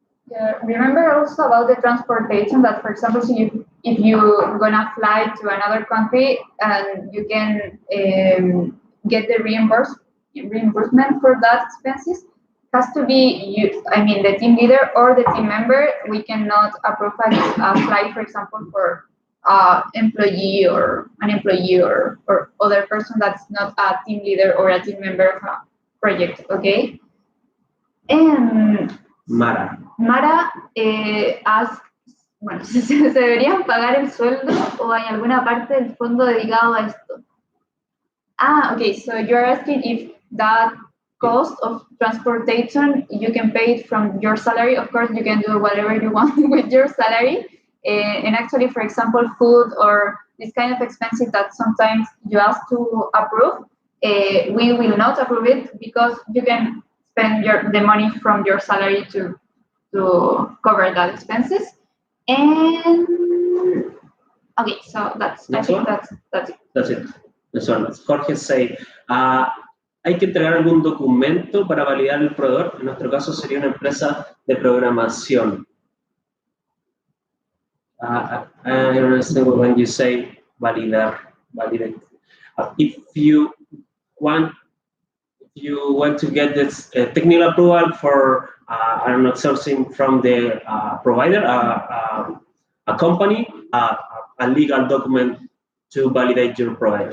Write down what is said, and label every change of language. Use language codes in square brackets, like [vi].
[en] Yeah, remember also about the transportation that, for example, so if you're gonna fly to another country and you can get the reimbursement for that expenses, has to be you. I mean, the team leader or the team member. We cannot approve a flight, for example, for employee or an employee or other person that's not a team leader or a team member of a project. Okay. And [es] Mara bueno, si se deberían pagar el sueldo o hay alguna parte del fondo dedicado a esto. [en] Okay, so you're asking if that cost of transportation, you can pay it from your salary. Of course, you can do whatever you want with your salary. And actually, for example, food or this kind of expenses that sometimes you ask to approve, we will not approve it because you can spend the money from your salary to cover that expenses. And okay, so that's it. That's it. That's one. [es] Jorge [en] say, [es] hay que entregar algún documento para validar el proveedor. En nuestro caso sería una empresa de programación. [en] I understand when you say validate. If you want to get this technical approval for I don't know, sourcing from the provider, a company, a legal document to validate your provider.